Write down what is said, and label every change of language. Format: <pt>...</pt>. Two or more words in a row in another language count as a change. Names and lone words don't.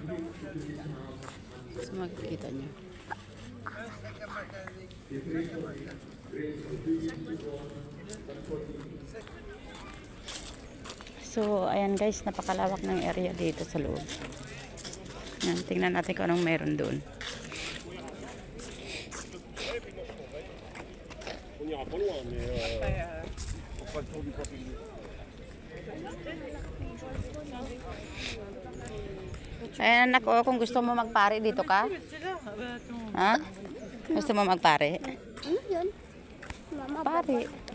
<tl>So, makikita nyo. So, ayan guys, napakalawak ng area dito sa loob. Yan, tingnan natin kung anong meron doon.</tl> <fr>On n'ira pas loin, mais on fera le tour du pavillon.</fr> <tl>Ayan anak, kung gusto mo magpare dito ka? Ha? Gusto mo magpare? Ano yun? Mama, Pare.</tl>